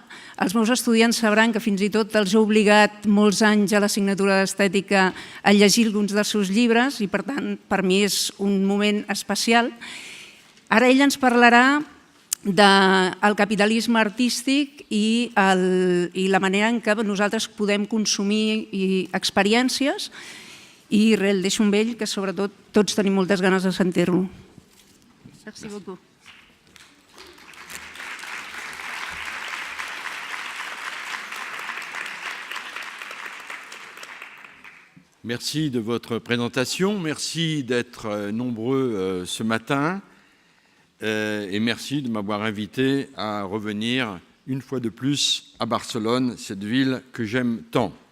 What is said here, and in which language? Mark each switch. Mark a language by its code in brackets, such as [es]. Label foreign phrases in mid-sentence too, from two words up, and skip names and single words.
[ca] Els meus estudiants sabran que fins i tot els he obligat molts anys a l'assignatura d'estètica a llegir alguns dels seus llibres i per tant per mi és un moment especial. Ara ell ens parlarà del capitalisme artístic i la manera en què nosaltres podem consumir experiències i el deixo amb ell, que sobretot tots tenim moltes ganes de sentir-lo. [fr] Merci beaucoup. Merci de votre présentation, merci d'être nombreux ce matin et merci de m'avoir invité à revenir une fois de plus à Barcelone, cette ville que j'aime tant.